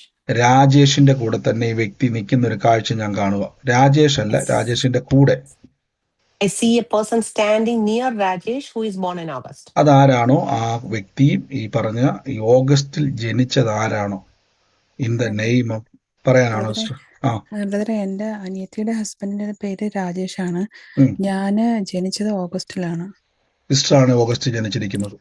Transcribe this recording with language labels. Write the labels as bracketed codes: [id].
[ml] രാജേഷിന്റെ കൂടെ തന്നെ ഈ വ്യക്തി നിൽക്കുന്ന ഒരു കാഴ്ച ഞാൻ കാണുക. രാജേഷ് അല്ല, രാജേഷിന്റെ കൂടെ. [en] I see a person standing near Rajesh who is born in August. [ml] അതാരാണോ ആ വ്യക്തിയും ഈ പറഞ്ഞ ഈ ഓഗസ്റ്റിൽ ജനിച്ചത് ആരാണോ, ഇൻ ദ നെയിം ഓഫ് പറയാനാണോ? ബ്രദറെ, എന്റെ അനിയത്തിയുടെ ഹസ്ബൻഡിന്റെ പേര് രാജേഷ് ആണ്. ഞാന് ജനിച്ചത് ഓഗസ്റ്റിലാണ്. സിസ്റ്ററാണ് ഓഗസ്റ്റ് ജനിച്ചിരിക്കുന്നത്.